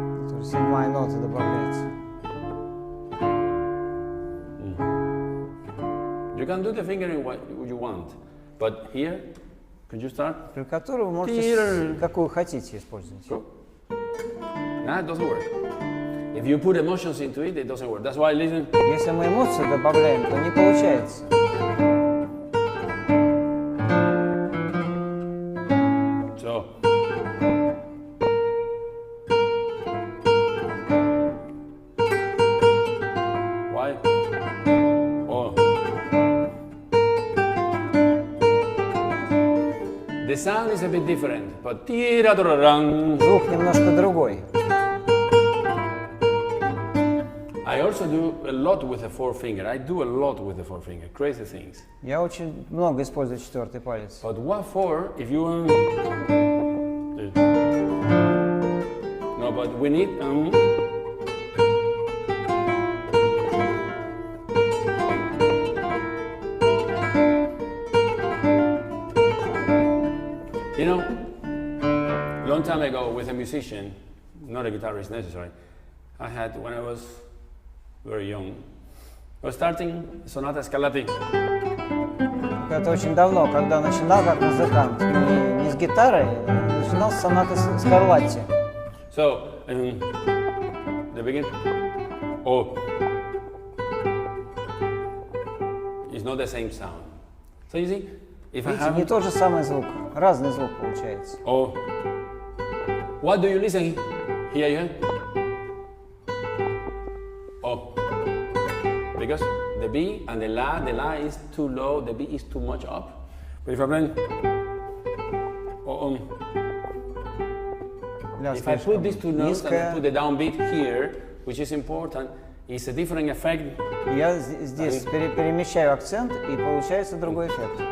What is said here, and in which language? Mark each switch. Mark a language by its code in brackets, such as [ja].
[ru] Тоже 7-я нота добавляется. [en] you can do the fingering what you want, but here, could you start? [ru] Клавиатуру вы можете какую хотите использовать. [en] Go. Nah, it doesn't work. If you put emotions into it, it doesn't work. That's why, listen. [ru] Если мы эмоции добавляем, то не получается. [en] So. Why? Oh. The sound is a bit different, but [ru] Звук немножко другой. [en] I also do a lot with the forefinger. I do a lot with the forefinger. Crazy things. [ru] Я очень много использую 4-й палец. [en] But what for? If you no, but we need you know, long time ago with a musician, not a guitarist necessarily, I had when I was very young. I was starting Sonata Scarlatti. [ru] Это очень давно, когда начинал как музыкант, не с гитарой, начинал с сонаты Скарлатти. [en] So, the beginning, oh, it's not the same sound. So you see, if I [ru] Видите, [en] have [ru] не тот же самый звук, разный звук получается. [en] oh, what do you listen here? You have? Oh, because the B and the La is too low, the B is too much up. But if I play, if I put these two notes and I put the downbeat here, which is important, it's a different effect. [ru] Я здесь перемещаю акцент, и получается другой эффект.